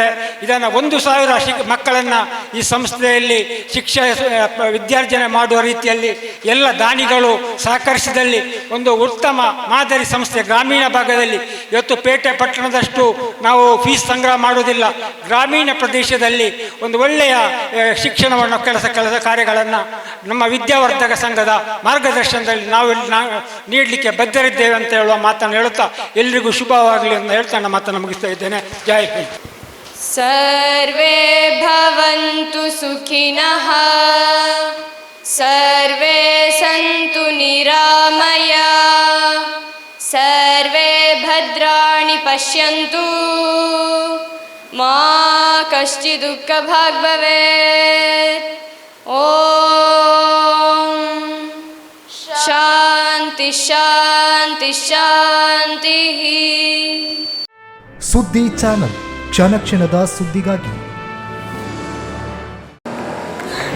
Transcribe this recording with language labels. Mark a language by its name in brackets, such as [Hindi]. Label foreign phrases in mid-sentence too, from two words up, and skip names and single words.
[Kannada] ಇದನ್ನು 1,000 ಮಕ್ಕಳನ್ನು ಈ ಸಂಸ್ಥೆಯಲ್ಲಿ ವಿದ್ಯಾರ್ಜನೆ ಮಾಡುವ ರೀತಿಯಲ್ಲಿ ಎಲ್ಲ ದಾನಿಗಳು ಸಹಕರಿಸಿದಲ್ಲಿ ಒಂದು ಉತ್ತಮ ಮಾದರಿ ಸಂಸ್ಥೆ ಗ್ರಾಮೀಣ ಭಾಗದಲ್ಲಿ ಇವತ್ತು ಪೇಟೆ ಪಟ್ಟಣದಷ್ಟು ನಾವು ಫೀಸ್ ಸಂಗ್ರಹ ಮಾಡುವುದಿಲ್ಲ. ಗ್ರಾಮೀಣ ಪ್ರದೇಶದಲ್ಲಿ ಒಂದು ಒಳ್ಳೆಯ ಶಿಕ್ಷಣವನ್ನು ಕೆಲಸ ಕಾರ್ಯಗಳನ್ನು ನಮ್ಮ ವಿದ್ಯಾವರ್ಧಕ ಸಂಘದ ಮಾರ್ಗದರ್ಶನದಲ್ಲಿ ನಾವು ನೀಡಲಿಕ್ಕೆ ಬದ್ಧರಿದ್ದೇವೆ ಅಂತ ಹೇಳುವ ಮಾತನ್ನು ಹೇಳುತ್ತಾ ಎಲ್ರಿಗೂ ಶುಭವಾಗಲಿ ಅಂತ ಹೇಳ್ತಾ ನನ್ನ ಮಾತನ್ನು ಮುಗಿಸ್ತಾ ಇದ್ದೇನೆ. ಜೈ ಹಿಂದ್. [Sanskrit] ಸರ್ವೇ ಭವಂತು ಸುಖಿನಃ, ಸರ್ವೇ ಸಂತು ನಿರಾಮಯ, ಸರ್ವೇ ಭದ್ರಾಣಿ ಪಶ್ಯಂತು, ಮಾ ಕಶ್ಚಿತ್ ದುಃಖ ಭಾಗ್ ಭವೇತ್. ಓಂ ಶಾಂತಿ ಶಾಂತಿ ಶಾಂತಿ. [Kannada] ಸುದ್ದಿ ಚಾನಲ್, ಕ್ಷಣ ಕ್ಷಣದ ಸುದ್ದಿಗಾಗಿ. [English] That's my gadget.